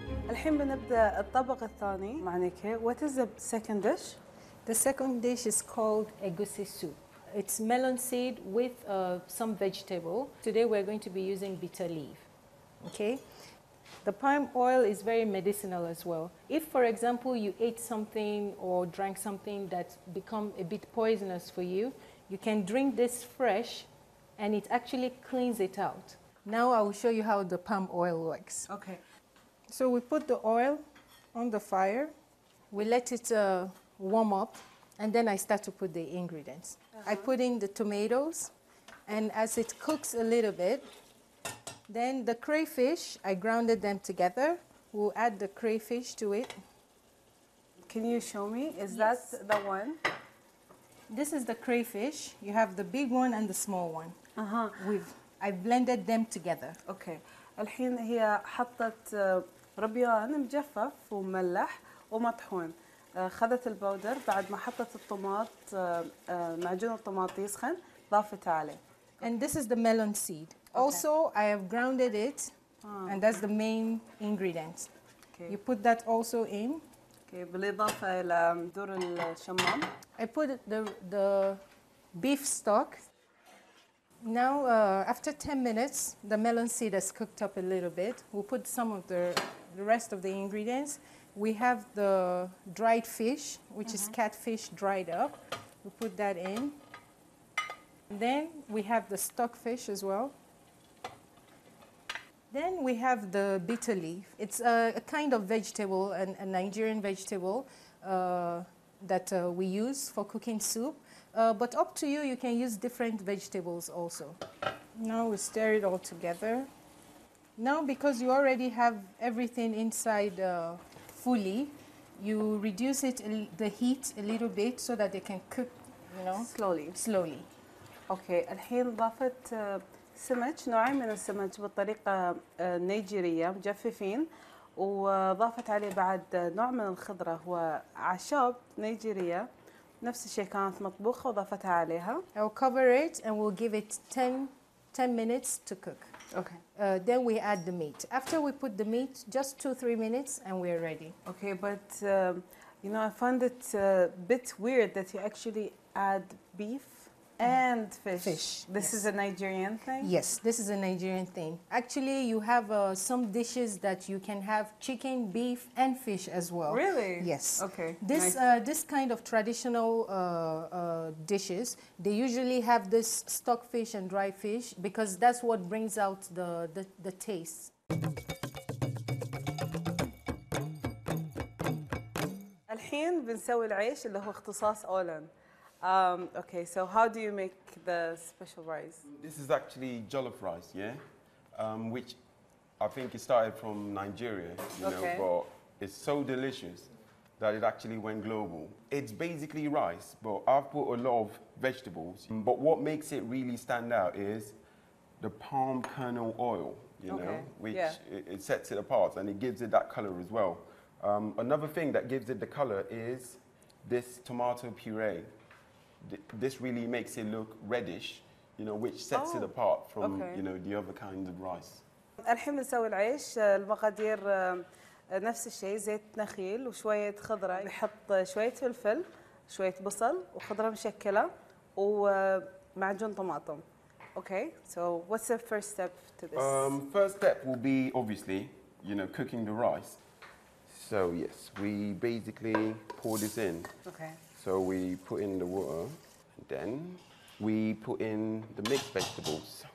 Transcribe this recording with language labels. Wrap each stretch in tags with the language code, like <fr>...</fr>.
<ar>الحين بنبدأ الطبق الثاني مع نيكي.</ar> <en>What is the second dish? The second dish is called egusi soup. It's melon seed with some vegetable. Today we're going to be using bitter leaf. Okay? The palm oil is very medicinal as well. If, for example, you ate something or drank something that's become a bit poisonous for you, you can drink this fresh and it actually cleans it out. Now I will show you how the palm oil works. Okay. So we put the oil on the fire, we let it warm up, and then I start to put the ingredients. I put in the tomatoes, and as it cooks a little bit, then the crayfish, I grounded them together. We'll add the crayfish to it. Can you show me? Is Yes. that the one? This is the crayfish. You have the big one and the small one. I blended them together.</en> <ar>اوكي. الحين هي حطت ربيان مجفف ومملح ومطحون. خذت البودر بعد ما حطت الطماط، معجون الطماط يسخن، ضافته عليه.</ar> <en>And this is the melon seed. Also, I have grounded it, and that's the main ingredient. Okay. You put that also in. Okay.</en> <ar>بالإضافة إلى بذور الشمام.</ar> <en>I put the beef stock. Now, after 10 minutes, the melon seed has cooked up a little bit. We'll put some of the rest of the ingredients. We have the dried fish, which is catfish dried up. We put that in. Then we have the stock fish as well. Then we have the bitter leaf. It's a kind of vegetable, a Nigerian vegetable that we use for cooking soup. But up to you, you can use different vegetables also. Now we stir it all together. Now, because you already have everything inside fully, you reduce it the heat a little bit so that they can cook, you know, slowly.</en> <ar>اوكي. الحين ضافت سمك، نوعين من السمك بالطريقة النيجيرية مجففين، وضافت عليه بعد نوع من الخضرة هو أعشاب نيجيرية، نفس الشيء كانت مطبوخة وضافتها عليها.</ar> <en>I'll cover it and we'll give it 10 minutes to cook. Okay. Then we add the meat. After we put the meat, just 2-3 minutes and we're ready. Okay, but you know, I find it a bit weird that you actually add beef and fish. This yes. is a Nigerian thing? Yes, this is a Nigerian thing. Actually, you have some dishes that you can have chicken, beef, and fish as well. Really? Yes. Okay. This nice. this kind of traditional dishes, they usually have this stock fish and dry fish because that's what brings out the taste.</en> <ar>الحين بنسوي العيش اللي هو اختصاص أولان.</ar> <en>Okay, so how do you make the special rice? This is actually jollof rice, yeah? Which I think it started from Nigeria, you know, but it's so delicious that it actually went global. It's basically rice, but I've put a lot of vegetables. But what makes it really stand out is the palm kernel oil, you know, which it sets it apart and it gives it that color as well. Another thing that gives it the color is this tomato puree. This really makes it look reddish, you know, which sets it apart from, you know, the other kinds of rice.</en> <ar>الحين بنسوي العيش. المقادير نفس الشيء، زيت نخيل وشوية خضرة، نحط شوية فلفل، شوية بصل وخضرة مشكلة ومعجون طماطم.</ar> <en>Okay, so what's the first step to this? First step will be obviously, you know, cooking the rice. So yes, we basically pour this in. Okay. So we put in the water, and then we put in the mixed vegetables.</en>